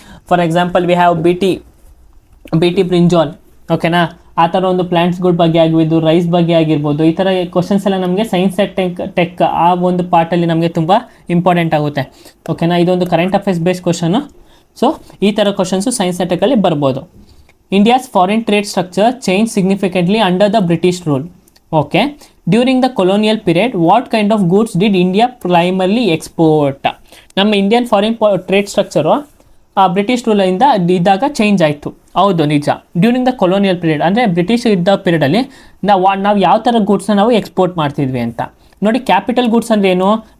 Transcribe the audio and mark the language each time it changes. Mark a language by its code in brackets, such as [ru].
[en] For example we have B T brinjal. ಓಕೆನಾ? [kn] ಆ ಥರ ಒಂದು ಪ್ಲ್ಯಾಂಟ್ಸ್ಗಳ ಬಗ್ಗೆ ಆಗಿರ್ಬೋದು, ರೈಸ್ ಬಗ್ಗೆ ಆಗಿರ್ಬೋದು. ಈ ಥರ ಕ್ವಶನ್ಸ್ ಎಲ್ಲ ನಮಗೆ ಸೈನ್ಸ್ ಟೆಕ್ ಆ ಒಂದು ಪಾರ್ಟಲ್ಲಿ ನಮಗೆ ತುಂಬ ಇಂಪಾರ್ಟೆಂಟ್ ಆಗುತ್ತೆ. ಓಕೆನಾ? ಇದೊಂದು current affairs base question. So ಈ ಥರ ಕ್ವಶನ್ಸು ಸೈನ್ಸ್ ಟೆಕ್ಕಲ್ಲಿ ಬರ್ಬೋದು. [en] India's foreign trade structure changed significantly under the British rule. Okay. During the colonial period, what kind of goods did India primarily export? [kn] ನಮ್ಮ Indian foreign trade structure British ರೂಲಿಂದ ಇದ್ದಾಗ change ಆಯಿತು. ಹೌದು, ನಿಜ. [en] during the colonial period [kn] ಅಂದರೆ British ಇದ್ದ ಪೀರಿಯಡಲ್ಲಿ ನಾವು ಯಾವ ಥರ ಗೂಡ್ಸ್ನ ನಾವು ಎಕ್ಸ್ಪೋರ್ಟ್ ಮಾಡ್ತಿದ್ವಿ ಅಂತ ನೋಡಿ. ಕ್ಯಾಪಿಟಲ್ ಗೂಡ್ಸ್ ಅಂದರೆ ಏನು?